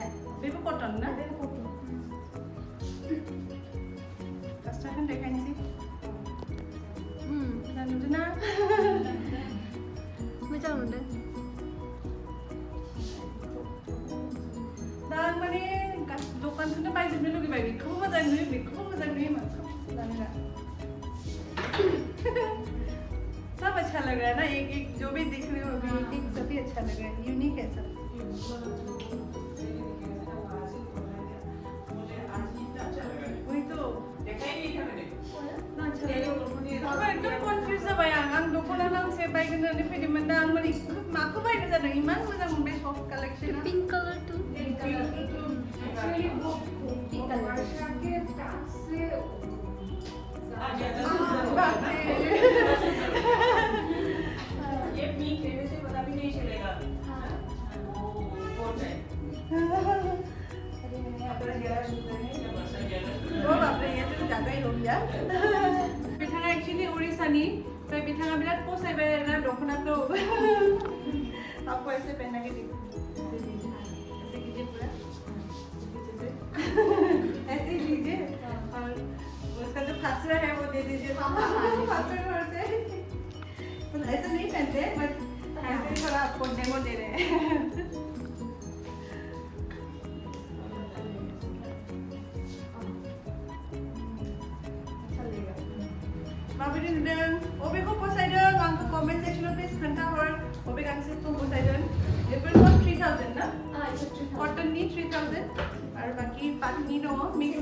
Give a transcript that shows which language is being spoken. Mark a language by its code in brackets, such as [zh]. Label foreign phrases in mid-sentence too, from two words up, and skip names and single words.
[brx] बेबो कटन ना फास्राखौ देखायनोसै नुदों ना मोजां नुदों दा आं माने दखानखौनो बायजोबनो लुगैबाय बेखौबो मोजां नुयो बेखौबो मोजां नुयो माखौ जानोगा [hi] सब अच्छा लग रहा है ना एक जो भी दिख रहे हो एक सभी अच्छा लग रहा है यूनिक है सब वही तो एकदम कनफ्यूज [brx] जाबाय आं दख'ना गांसे बायगोन होननानै फैदोंमोन दा आं माने माखौ बायनो जादों इमान मोजां मोनबाय सफ्ट कालेक्शना [en] pink colour too [hi] ये पिंक है वैसे पता भी नहीं चलेगा बाप रे ये तो ज़्यादा ही हो गया [brx] बिथाङा एक्चुअली उड़ीसानि ओमफ्राय बिथाङा बिराद फसायबाय आरोना दख'नाखौ [hi] आपको ऐसे पहना के देखो ऐसे कीजिए पूरा ऐसे ही लीजिए और उसका जो फासरा है वो दे दीजिए फासरा से ऐसा नहीं पहनते बट ऐसे थोड़ा आपको डेमो दे रहे हैं [brx] माबायदि नुदों बबेखौ फसायदों आंखौ [en] comment section [brx] प्लिज खोन्थाहर बबे गांसेखौ फसायदों बेफोर सब 3000 ना कटननि 3000 आरो बाकी पाटनि दङ मिक्स